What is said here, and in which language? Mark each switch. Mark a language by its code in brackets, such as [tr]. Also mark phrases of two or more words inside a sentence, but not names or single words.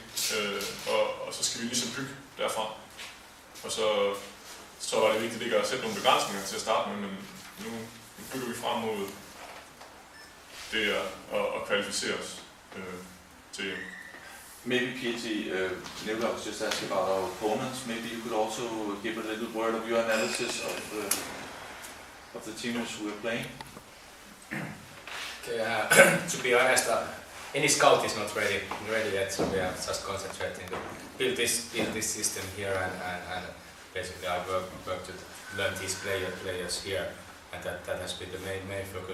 [da] Og så skal vi ligesom bygge derfra. Og så var det vigtigt ikke at sætte nogle begrænsninger til at starte med, men nu bygger vi frem mod det at kvalificere os til. [en] Maybe PT, Nikolaj was just asking about our opponents. Maybe you could also give a little word of your analysis of the teams who are playing. Okay, to be honest, any scout is not ready yet, so we are just concentrating to build this system here, and basically I work to learn these players here, and that has been the main focus.